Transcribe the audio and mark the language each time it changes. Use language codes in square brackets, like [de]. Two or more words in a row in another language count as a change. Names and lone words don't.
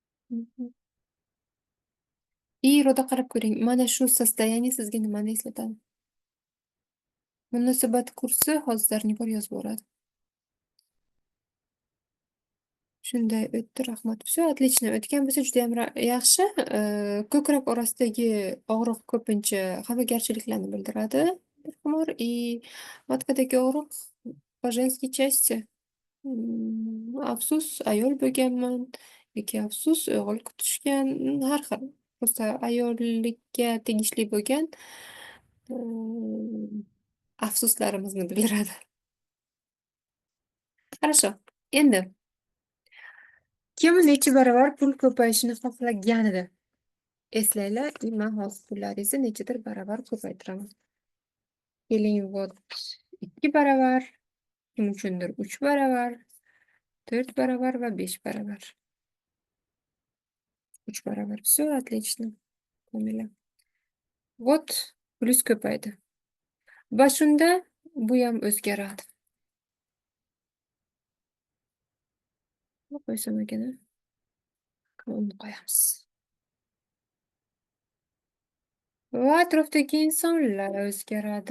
[uz] Mhm. Iroda qarab ko'ring. Mana shu sostoяние sizga nimani eslatadi? Munosabat kursi hozirlarni bor yozib boradi. Shunday o'tdi, rahmat. [ru] Все, отлично. [uz] O'tgan bo'lsa juda ham yaxshi. Ko'krak orasidagi og'riq ko'pincha xafagarchiliklarni bildiradi. Xumor и matkadagi og'riq [ru] по женской части. [uz] Afsus, ayol bo'lganman yoki afsus, o'g'il kutishgan, har xil. Просто ayollikka tegishli bo'lgan mm, afsuslarimizni bildiradi. [ru] Хорошо. [uz] Endi kim necha barobar pul ko'payishini xohlaganida eslanglar, man hozir pullaringizni nechadir barobar ko'paytiraman. Keling, вот 2 barobar, kim uchundir 3 barobar, 4 barobar va 5 barobar. 3 barobar. [ru] Все отлично. Komila. [uz] Вот plyus ko'paydi. Va shunda bu ham o'zgaradi. Qo'ysam ekan. Uni qo'yamiz. Va atrofdagi insonlar o'zgaradi.